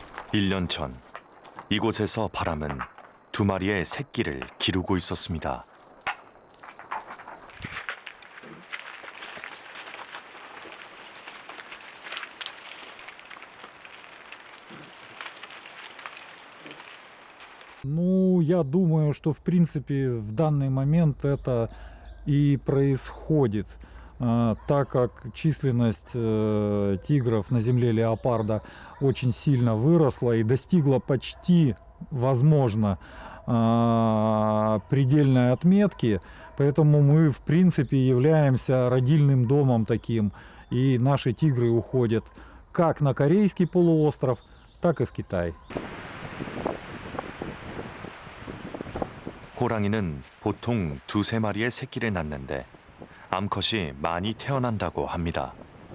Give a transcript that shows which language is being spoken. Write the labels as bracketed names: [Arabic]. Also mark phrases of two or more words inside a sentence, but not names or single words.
[Korean] 1년 전 이곳에서 바람은 2마리의 새끼를 기르고 있었습니다. [Russian] Ну, я думаю, что в принципе в данный момент это и происходит, так как численность тигров на земле леопарда очень сильно выросла и достигла почти, возможно, предельной отметки, поэтому мы в принципе являемся родильным домом таким, и наши тигры уходят как на Корейский полуостров, так и в Китай. [Korean] 호랑이는 보통 2~3마리의 새끼를 낳는데 암컷이 많이 태어난다고 합니다.